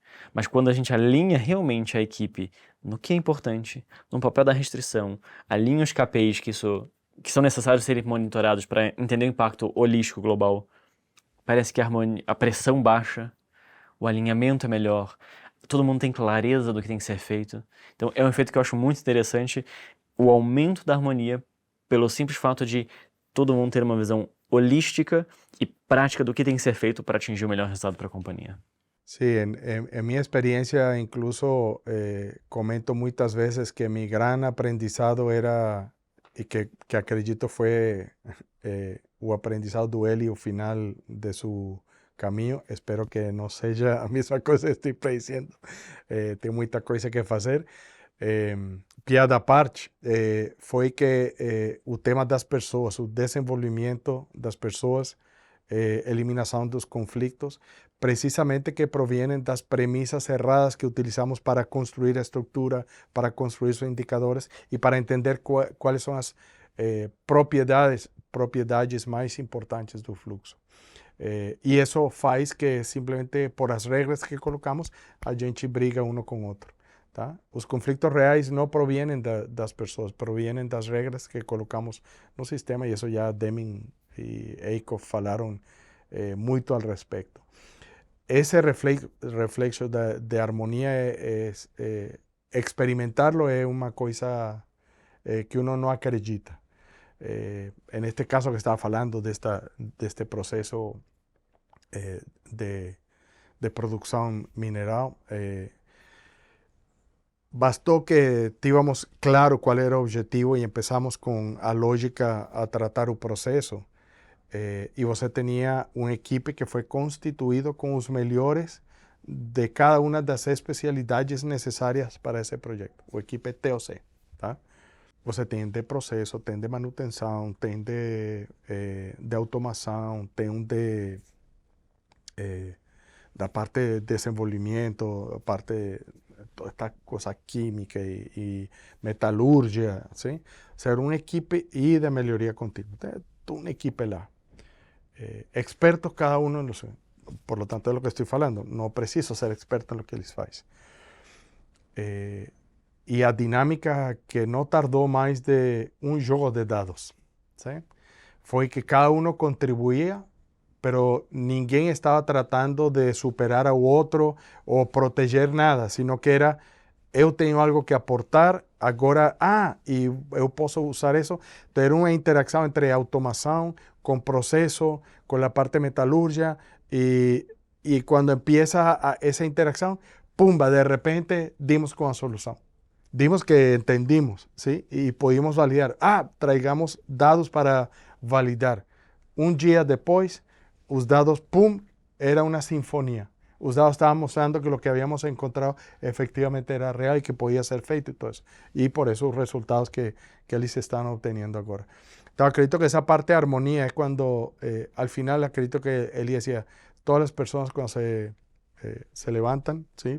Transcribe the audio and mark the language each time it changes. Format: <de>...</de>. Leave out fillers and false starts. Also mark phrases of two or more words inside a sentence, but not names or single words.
<pt>Mas quando a gente alinha realmente a equipe no que é importante, no papel da restrição, alinha os KPIs que são necessários serem monitorados para entender o impacto holístico global, parece que a pressão baixa, o alinhamento é melhor, todo mundo tem clareza do que tem que ser feito. Então é um efeito que eu acho muito interessante, o aumento da harmonia pelo simples fato de todo mundo ter uma visão holística e prática do que tem que ser feito para atingir o melhor resultado para a companhia.</pt> <es>Sí, en mi experiencia incluso comento muchas veces que mi gran aprendizado era, y que acredito fue</es> <pt>o aprendizado do Hélio</pt> <es>final de su caminho.</es> <pt>Espero que não seja a mesma coisa que estou predicindo. Tem muita coisa que fazer. Piada à parte, foi que o tema das pessoas, o desenvolvimento das pessoas, eliminação dos conflitos, precisamente que provienen das premisas erradas que utilizamos para construir a estructura, para construir os indicadores e para entender quais são as propriedades mais importantes do fluxo. E isso faz que simplesmente por as regras que colocamos, a gente briga um com o outro. Tá? Os conflitos reais não provienen das pessoas, provienen das regras que colocamos no sistema, e isso já Deming e Eikhoff falaram muito</pt> <es>al respecto. Ese reflexo de armonía experimentarlo es una cosa que uno no acredita. En este caso que estaba hablando de este proceso de producción mineral, bastó que tuviéramos claro cuál era el objetivo y empezamos con a lógica a tratar el proceso. Y você tenía un equipo que fue constituido con los mejores de cada una de las especialidades necesarias para ese proyecto.</es> <pt>O equipo TOC, tá? Você tem de processo, tem de manutenção, tem de automação, tem da parte de desenvolvimento, a parte toda esta coisa química e metalurgia, ¿sí? Ser uma equipe e de melhoria contínua. Tem uma equipe lá.</pt> <es>Expertos cada uno en por lo tanto de lo que estoy hablando, no preciso ser experto en lo que les faz. Y a dinámica que no tardó más de un juego de dados, ¿sí? Fue que cada uno contribuía, pero ninguém estaba tratando de superar a otro o proteger nada, sino que era,</es> <pt>eu tenho algo que aportar, agora, e eu posso usar isso. Então, era uma interação entre automação, com processo, com a parte metalúrgica, e quando empieza essa interação, pumba, de repente, dimos com a solução.</pt> <es>Dimos que entendimos, ¿sí?</es> <pt>E podíamos validar. Traigamos dados para validar. Um dia depois, os dados, pum, era uma sinfonia. Os dados</pt> <es>estaban mostrando que lo que habíamos encontrado efectivamente era real y que podía ser feito y todo eso. Y por eso los resultados que ellos están obteniendo ahora. Entonces, acredito que esa parte de armonía es cuando, al final, acredito que él decía, todas las personas cuando se levantan, ¿sí?</es>